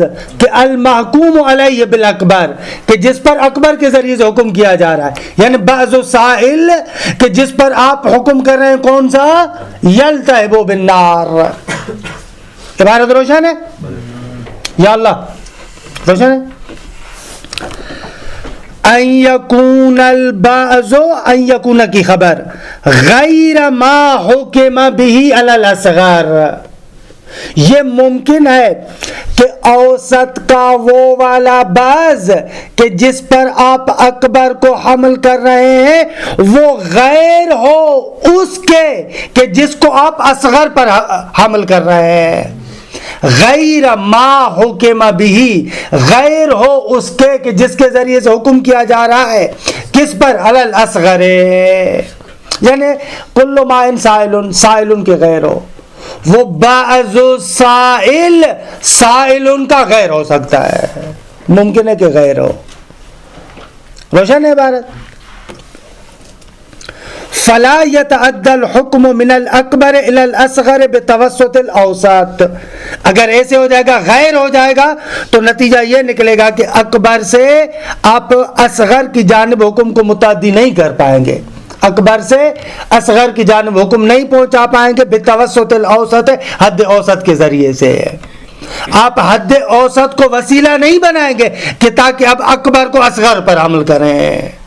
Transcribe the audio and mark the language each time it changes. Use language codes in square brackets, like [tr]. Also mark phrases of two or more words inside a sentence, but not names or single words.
[ur] کہ [ar] المحکوم علیہ بالاکبر [ur] کہ جس پر اکبر کے ذریعے سے حکم کیا جا رہا ہے، یعنی بعض سائل کہ جس پر آپ حکم کر رہے ہیں کون سا؟ [ar] یلتہب بالنار. [ur] عبارت روشن ہے یا اللہ؟ روشن ہے. [ar] ان یکون البعض، ان یکون [ur] کی خبر، [ar] غیر ما حکم به علی الاصغر. [ur] یہ ممکن ہے کہ اوسط کا وہ والا بعض کہ جس پر آپ اکبر کو حمل کر رہے ہیں وہ غیر ہو اس کے کہ جس کو آپ اصغر پر حمل کر رہے ہیں. [ar] غیر ما حکم به، [ur] غیر ہو اس کے کہ جس کے ذریعے سے حکم کیا جا رہا ہے، کس پر؟ [ar] علی الاصغر، [ur] یعنی [ar] کل ما سائل، [ur] سائل کے غیر ہو. وہ بعض سائل، سائل کا غیر ہو سکتا ہے، ممکن ہے کہ غیر ہو. روشن ہے عبارت؟ [ar] فلا يتعدى الحكم من الاکبر الى الاصغر بتوسط الاوسط. [ur] اگر ایسے ہو جائے گا، غیر ہو جائے گا، تو نتیجہ یہ نکلے گا کہ اکبر سے آپ اصغر کی جانب حکم کو متعدی نہیں کر پائیں گے، اکبر سے اصغر کی جانب حکم نہیں پہنچا پائیں گے. [ar] بتوسط الاوسط، [ur] حد اوسط کے ذریعے سے. آپ حد اوسط کو وسیلہ نہیں بنائیں گے کہ تاکہ اب اکبر کو اصغر پر عمل کریں.